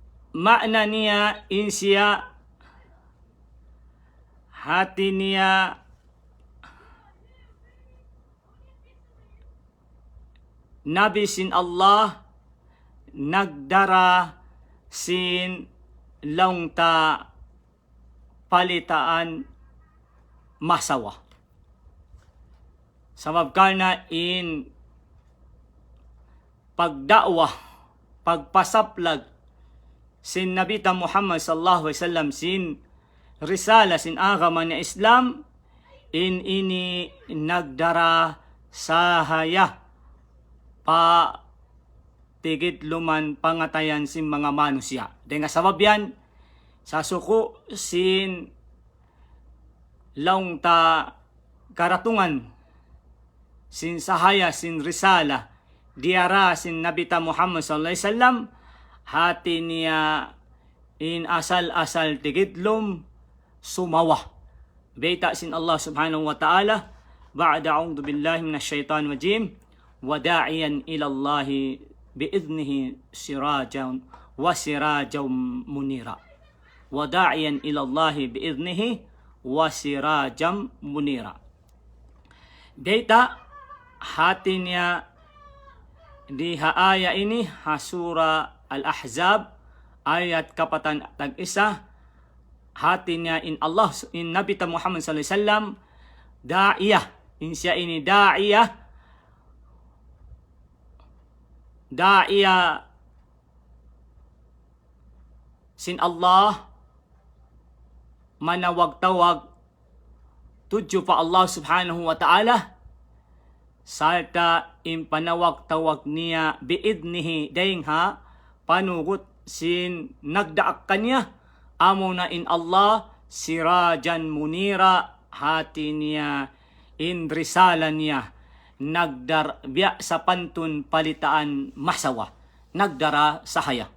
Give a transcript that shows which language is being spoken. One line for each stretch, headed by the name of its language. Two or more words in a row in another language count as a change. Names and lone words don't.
Tausug: makna niya insya hati niya Nabi sin Allah nagdara sin laungta palitaan masawa. Sabab karna in pagdakwa, pagpasaplag sin Nabi ta Muhammad
Arabic: صلى الله عليه وسلم
Tausug: sin risala sin agama ni Islam in ini nagdara sahaya pa tigit luman pangatayan sin mga manusia. Dengan sabab yan, sa suko sin laung ta karatungan, sin sahaya, sin risala, diara sin Nabi ta Muhammad
Arabic: صلى الله عليه وسلم,
Tausug: hati niya in asal-asal tigitlum sumawa. Beta sin
Arabic: Allah سبحانه وتعالى، بعد أعوذ بالله من الشيطان الرجيم، وداعيا إلى الله بإذنه سراجا وسراجا منيرا. وداعيا إلى الله بإذنه وسراجا منيرا.
Tausug: Beta hati niya di haaya ini hasura Al-Ahzab ayat kapatan tag-isa, hati niya in Allah, in Nabi ta Muhammad
Arabic: صلى الله عليه وسلم
Tausug: da'iyah, in siya ini da'iyah sin Allah manawag-tawag tudyo pa Allah
Arabic: سبحانه وتعالى
Tausug: salta in panawag-tawag niya biidnihi dayng ha panugot sin nagdaak kanya amo na in Allah
Arabic: سراجا منيرا,
Tausug: hati niya in risala niya nagdarbiya sa pantun palitaan masawa, nagdara sahaya.